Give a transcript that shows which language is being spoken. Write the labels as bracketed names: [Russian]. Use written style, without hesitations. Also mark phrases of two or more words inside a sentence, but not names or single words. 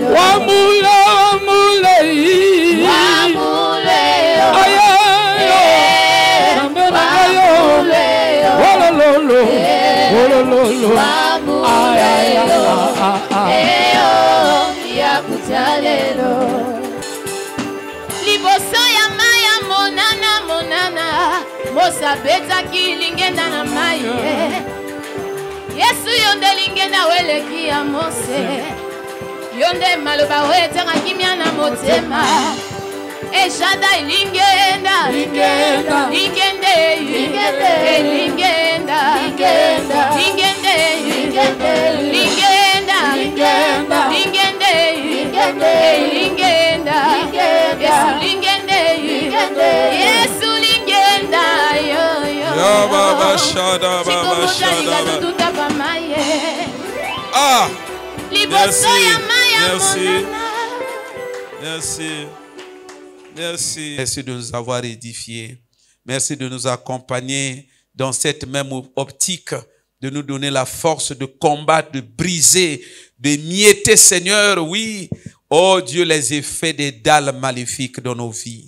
[Lingala] Wamule, wamule. Wamule yo. Wamule yo. Wololo. Wololo. Wamule yo. Yakutalelo. Liboso ya maya monana monana. Mosa beta kilingenda na maye. Yesu yonde lingenda weleki ya Mose. Yonde maloba wetanga kimya na motema. Eshada lingenda. Lingenda. Lingende. Lingende. Lingenda. Lingenda. Lingende. Lingende. Lingenda. Lingenda. Lingende. Lingende. Lingenda. Yesu lingende. Lingende. Yesu lingenda. Yo yo. Ya baba shada baba shada. Ah. [French] Merci. Merci. Merci. Merci. Merci de nous avoir édifiés. Merci de nous accompagner dans cette même optique, de nous donner la force de combattre, de briser, de mietter, Seigneur, oui, oh Dieu, les effets des dalles maléfiques dans nos vies.